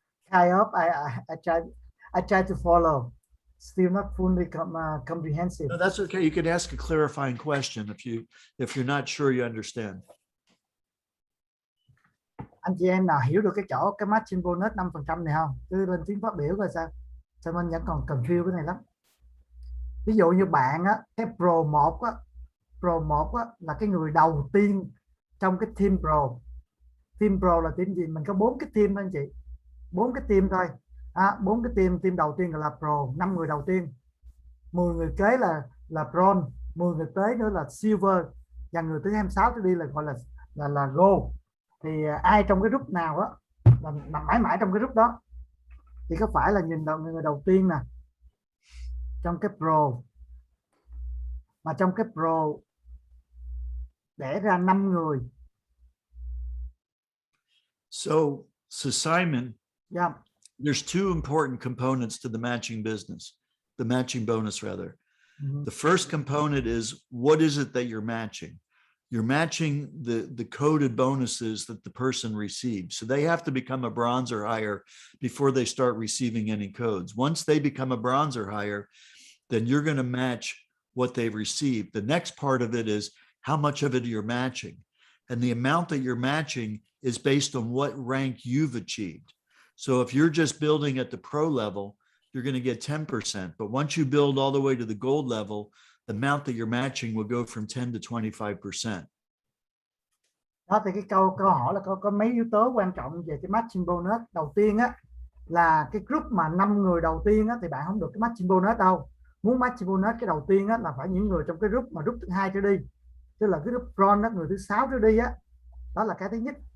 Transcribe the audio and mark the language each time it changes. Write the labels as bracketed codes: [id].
[en] Kind of. I try to follow. Still not fully comprehensive. No, that's okay. You can ask a clarifying question if you're not sure you understand. [vi] Anh chị em nào hiểu được cái chỗ cái matching bonus 5% này không? Cứ lên tiếng phát biểu coi sao. Sao mình vẫn còn confuse cái này lắm. Ví dụ như bạn á, cái pro 1 á là cái người đầu tiên trong cái team pro. Team pro là team gì? Mình có 4 cái team anh chị, 4 cái team thôi. 4 cái team đầu tiên là pro, 5 người đầu tiên, 10 người kế là bronze, 10 người tới nữa là silver, và người thứ 26 trở đi là gọi là gold. Thì ai trong cái group nào đó là mãi mãi trong cái group đó, thì có phải là nhìn người đầu tiên nè, trong cái pro, mà trong cái pro đẻ ra 5 người. [en] So Simon, Yeah. there's two important components to the matching business, the matching bonus rather. Mm-hmm. The first component is, what is it that you're matching? You're matching the coded bonuses that the person receives. So they have to become a bronze or higher before they start receiving any codes. Once they become a bronze or higher, then you're going to match what they've received. The next part of it is how much of it you're matching. And the amount that you're matching is based on what rank you've achieved. So if you're just building at the pro level, you're going to get 10%. But once you build all the way to the gold level, the amount that you're matching will go from 10 to 25%. [vi] Đó thì cái câu hỏi là có mấy yếu tố quan trọng về cái matching bonus. Đầu tiên á là cái group mà 5 người đầu tiên á thì bạn không được cái matching bonus đâu. Muốn matching bonus cái đầu tiên á là phải những người trong cái group mà group thứ 2 trở đi, tức là cái group bronze đó, người thứ 6 trở đi á, đó là cái thứ nhất.